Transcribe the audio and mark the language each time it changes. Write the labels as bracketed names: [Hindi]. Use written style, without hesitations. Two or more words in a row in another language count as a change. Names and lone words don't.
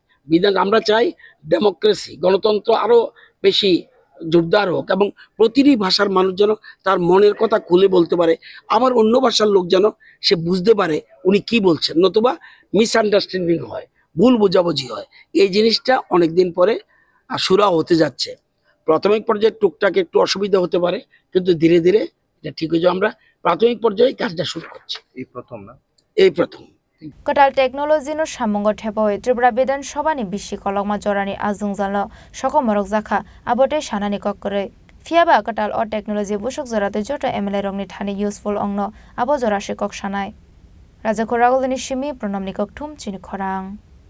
[Bangla] আমরা চাই ডেমোক্রেসি, গণতন্ত্র আরও বেশি জোরদার হোক এবং প্রতিটি ভাষার মানুষ যেন তার মনের কথা খুলে বলতে পারে, আবার অন্য ভাষার লোক যেন সে বুঝতে পারে উনি কি বলছেন, নতুবা মিসআন্ডারস্ট্যান্ডিং হয়, ভুল বোঝাবুঝি হয়। এই জিনিসটা অনেকদিন পরে শুরু হতে যাচ্ছে। প্রাথমিক পর্যায়ে টুকটাক একটু অসুবিধা হতে পারে কিন্তু ধীরে ধীরে এটা ঠিক হয়ে যাবে। আমরা প্রাথমিক পর্যায়ে কাজটা শুরু করছি, এই প্রথম [Kok Borok] कटाल टेक्नोलॉजी नो सामंग ठेपय त्रिपुरा विधानसभानि बिसि कलगमा जरानि आजुंजाल सकमरक जाखा आबोटे सानानि कक्करै फियाबा कटाल अ टेक्नोलॉजी बुसुक जराते जट एमएलए रंगनि थानि यूजफुल अंगनो आबो जरासे कक सानाय राजाखौ रागलनि सिमी प्रणामनि ककथुम चिनि खरां।